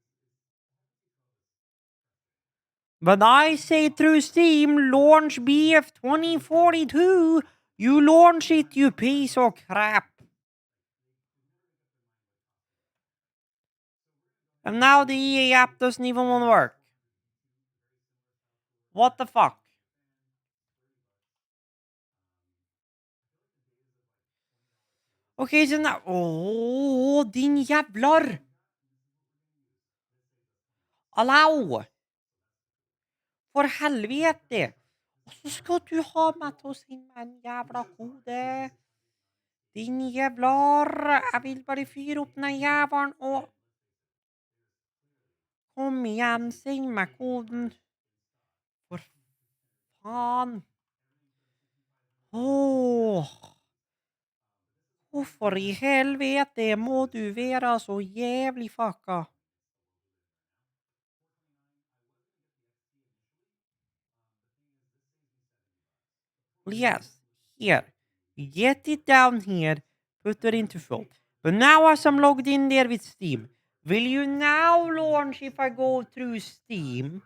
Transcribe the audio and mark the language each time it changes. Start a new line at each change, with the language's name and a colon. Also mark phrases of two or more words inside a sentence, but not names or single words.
English: When I say through Steam, launch BF 2042, you launch it, you piece of crap. And now the EA app doesn't even want to work. What the fuck?
Norwegian: Okej, så now... Åh, din jävlar! Allow! For helvete! Og så skal du ha meg til å sende meg en jævla kode. Din jævlar! Jeg vil bare fyre opp den jævelen og... Kom igjen, send meg koden. For faen. Åh. Hvorfor i helvete må du være så jævlig fucka?
English: Yes, here. Get it down here, put it into full. But now as I'm logged in there with Steam, will you now launch if I go through Steam?